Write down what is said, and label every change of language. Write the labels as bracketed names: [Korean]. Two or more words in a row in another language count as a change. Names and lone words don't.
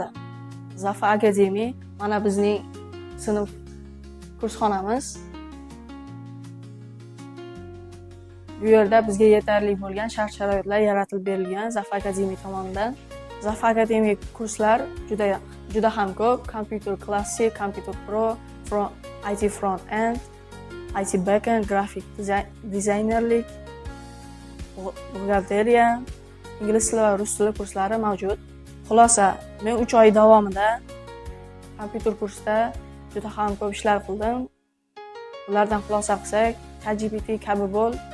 [Uzbek] Zaf akademiya mana bizning sinf kursxonamiz. Bu yerda bizga yetarli bo'lgan shart-sharoitlar yaratib berilgan Zaf akademiya tomonidan. Zaf akademiya kurslar juda ham ko'p. Computer Classic, Computer Pro, IT Front End, IT Backend, Graphic Designerlik, buxgalteriya, ingliz tili va rus tili kurslari mavjud. Xulosa, men 3 oy davomida kompyuter kursda juda ham ko'p ishlar qildim. Ulardan xulosa qilsak, ChatGPT kabi bo'l.